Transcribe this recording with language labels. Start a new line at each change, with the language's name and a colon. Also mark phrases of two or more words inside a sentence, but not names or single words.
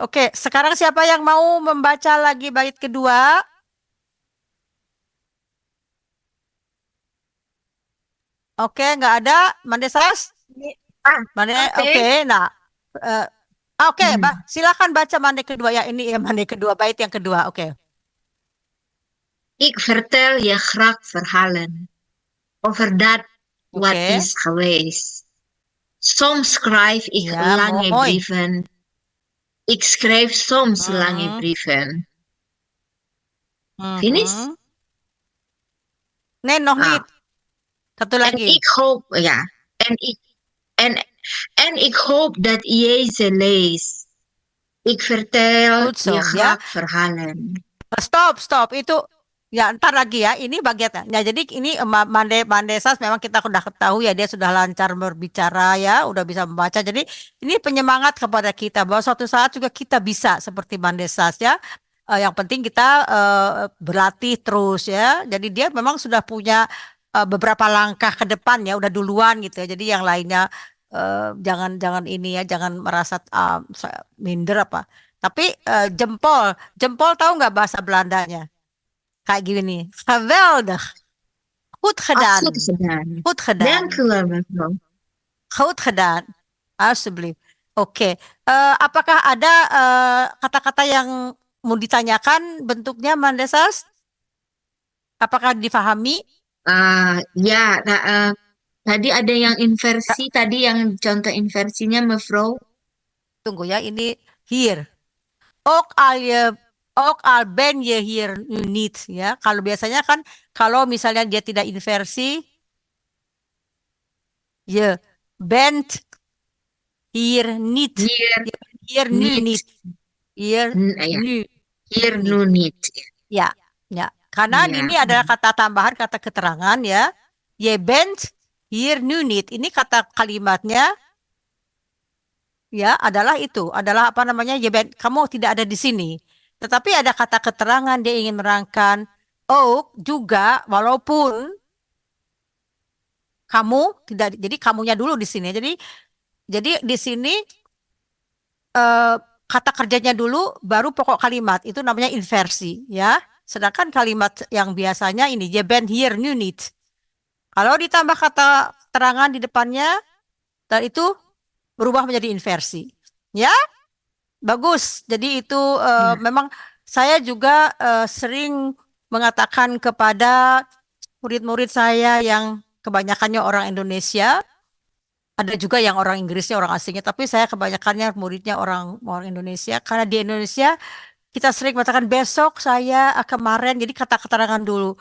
Indonesian: Oke, sekarang siapa yang mau membaca lagi bait kedua? Oke, nggak ada. Mandesas? Mane, oke. Nah, oke, silakan baca mande kedua ya. Ini ya mande kedua, bait yang kedua. Oke.
Dutch: Ik vertel je graag verhalen over dat wat
Indonesian: Oke.
Dutch: is geweest. Soms schrijf ik Ja, lange mooi. brieven. Ik schrijf soms lange Mhm. brieven. Finish? Nee, nog Ah. niet. Satu En
Indonesian: lagi.
Dutch: ik hoop, ja, en ik hoop dat jij ze leest. Ik vertel Goed zo, je ja. graag verhalen. Stop.
Indonesian: Itu ya ntar lagi ya. Ini bagian. Ya, jadi ini Mandesas memang kita udah ketahui ya, dia sudah lancar berbicara ya, udah bisa membaca. Jadi ini penyemangat kepada kita bahwa suatu saat juga kita bisa seperti Mandesas ya. Yang penting kita berlatih terus ya. Jadi dia memang sudah punya beberapa langkah ke depan ya, udah duluan gitu ya. Jadi yang lainnya jangan ini ya, jangan merasa minder apa. Tapi jempol tahu nggak bahasa Belandanya? Kayak gini,
Dutch: geweldig, goed gedaan, Goed gedaan. goed gedaan, Dank u wel, mevrouw. goed gedaan, alsjeblieft.
Indonesian: Oke, apakah ada kata-kata yang mau ditanyakan bentuknya, Mandesas? Apakah difahami? Ja, tadi ada yang inversi, tadi yang contoh inversinya, mevrouw. Tunggu ya, ini hier.
Dutch: Ook al ben je hier nu niet ya.
Indonesian: Kalau biasanya kan kalau misalnya dia tidak inversi,
Dutch: je bent hier niet. Hier Je bent hier nu niet. niet. Hier Ja. nu. Hier niet. nu niet.
Indonesian: Ya, ya. Karena Ya. ini adalah kata tambahan, kata keterangan ya.
Dutch: Je bent hier nu niet.
Indonesian: Ini kata kalimatnya ya adalah itu, adalah apa namanya?
Dutch: Je bent,
Indonesian: kamu tidak ada di sini. Tetapi ada kata keterangan, dia ingin menerangkan ook juga walaupun kamu tidak, jadi kamunya dulu di sini. Jadi di sini kata kerjanya dulu baru pokok kalimat, itu namanya inversi ya. Sedangkan kalimat yang biasanya ini
Dutch: je bent hier nu niet.
Indonesian: Kalau ditambah kata keterangan di depannya, dan itu berubah menjadi inversi. Ya? Bagus. Jadi itu memang saya juga sering mengatakan kepada murid-murid saya yang kebanyakannya orang Indonesia, ada juga yang orang Inggrisnya, orang asingnya, tapi saya kebanyakannya muridnya orang Indonesia, karena di Indonesia kita sering mengatakan besok saya kemarin, jadi kata keterangan dulu.